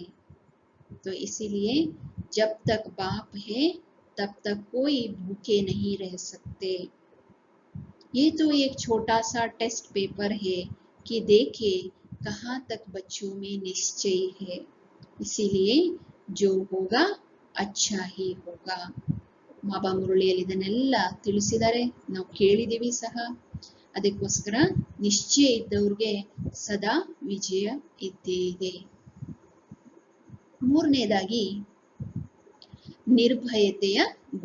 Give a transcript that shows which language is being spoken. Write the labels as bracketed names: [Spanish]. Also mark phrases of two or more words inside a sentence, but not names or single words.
[Hindi] तो इसीलिए जब तक बाप है तब तक कोई भूखे नहीं रह सकते. ये तो एक छोटा सा टेस्ट पेपर है कि देखे कहाँ तक बच्चों में निश्चय है, इसीलिए जो होगा अच्छा ही होगा. [Kannada] ಬಾಬಾ ಮುರುಳಿಯಲ್ಲಿ ಇದನ್ನೆಲ್ಲ ತಿಳಿಸಿದ್ದಾರೆ, ನಾವು ಕೇಳಿದೀವಿ ಸಹ. ಅದಕ್ಕೋಸ್ಕರ ನಿಶ್ಚಯ ಇದ್ದವ್ರಿಗೆ ಸದಾ ವಿಜಯ ಇದ್ದೇ ಇದೆ. ಮೂರನೇದಾಗಿ ನಿರ್ಭಯತೆಯ ಗುಣ.